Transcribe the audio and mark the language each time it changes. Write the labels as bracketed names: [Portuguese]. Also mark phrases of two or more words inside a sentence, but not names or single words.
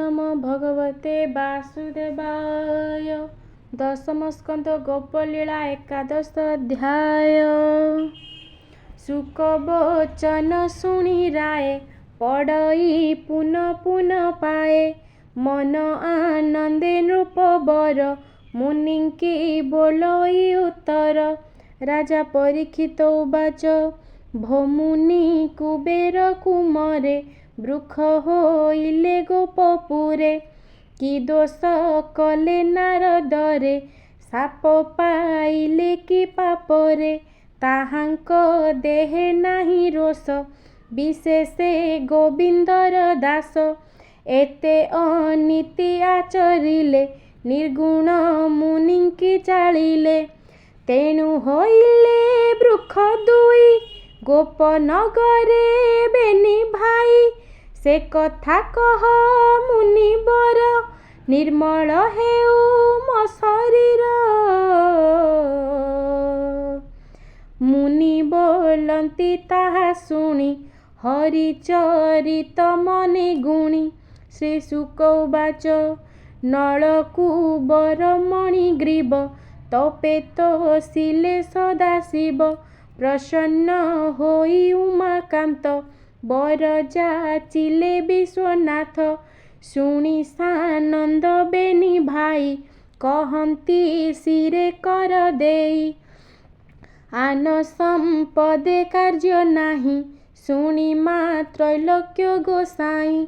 [Sanskrit] भगवते वासुदेवाय। [Odia] ଦଶମ ସ୍କନ୍ଦ ଗୋପଲୀଳା ଏକାଦଶ ଅଧ୍ୟାୟ। ସୁକବଚନ ସୁଣି ରାୟ ପଡ଼ଇ ପୁନ ପୁନ ପାଏ। ମନ ଆନନ୍ଦେ ନୃପ ବର ମୁନିଙ୍କି ବୋଲଇ ଉତ୍ତର। ରାଜା ପରୀକ୍ଷିତ ଉବାଚ ଭମୁନି କୁବେର କୁମରେ ବୃକ୍ଷ ହୋଇଲେ ଗୋପପୁରେ। କି ଦୋଷ କଲେ ନାରଦରେ ଶାପ ପାଇଲେ କି ପାପରେ। ତାହାଙ୍କ ଦେହେ ନାହିଁ ରୋଷ ବିଶେଷେ ଗୋବିନ୍ଦର ଦାସ। ଏତେ ଅନୀତି ଆଚରିଲେ ନିର୍ଗୁଣ ମୁନିଙ୍କି ଚାଳିଲେ। ତେଣୁ ହୋଇଲେ ବୃକ୍ଷ ଦୁଇ ଗୋପନଗରେ ବେନି ଭାଇ। ସେ କଥା କହ ମୁନିବର ନିର୍ମଳ ହେଉ ମୋ ଶରୀର। ମୁନି ବୋଲନ୍ତି ତାହା ଶୁଣି ହରିଚରିତ ମନେ ଗୁଣି। ଶ୍ରୀ ଶୁକ ଉବାଚ ନଳକୁବର ମଣିଗ୍ରୀବ ତପେ ତୋଷିଲେ ସଦାଶିବ। ପ୍ରସନ୍ନ ହୋଇ ଉମାକାନ୍ତ ବର ଯାଚିଲେ ବିଶ୍ୱନାଥ। ଶୁଣି ସାନନ୍ଦ ବେନି ଭାଇ କହନ୍ତି ଶିରେ କର ଦେଇ। ଆନ ସମ୍ପଦେ କାର୍ଯ୍ୟ ନାହିଁ ଶୁଣି ମା ତ୍ରୈଲୋକ୍ୟ ଗୋସାଇଁ।